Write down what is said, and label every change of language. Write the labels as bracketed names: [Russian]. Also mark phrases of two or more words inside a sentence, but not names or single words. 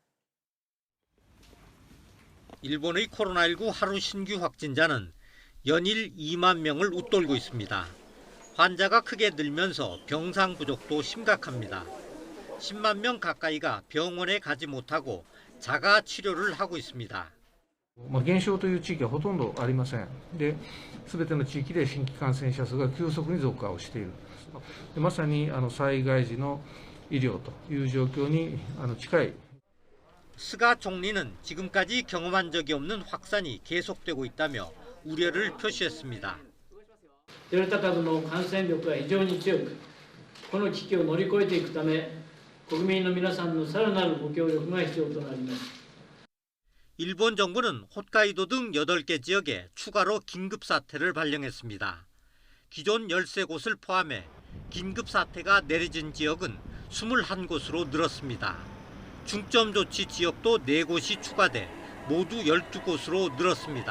[Korean] 일본의 코로나19 하루 신규 확진자는 연일 2만 명을 웃돌고 있습니다. 환자가 크게 늘면서 병상 부족도 심각합니다. 10만 명 가까이가 병원에 가지 못하고 자가 치료를 하고 있습니다. [Japanese] 減少という地域はほとんどありません。で、全ての地域で新規感染者数が急速に増加をしている。でまさに災害時の医療という状況に近い。 [Korean] 스가 총리는 지금까지 경험한 적이 없는 확산이 계속되고 있다며 우려를 표시했습니다. [Japanese] デルタ株の感染力が非常に強く、この危機を乗り越えていくため、国民の皆さんのさらなるご協力が必要となります。 [Korean] 일본 정부는 홋카이도 등 8개 지역에 추가로 긴급사태를 발령했습니다. 기존 13곳을 포함해 긴급사태가 내려진 지역은 21곳으로 늘었습니다. 중점조치 지역도 4곳이 추가돼 모두 12곳으로 늘었습니다.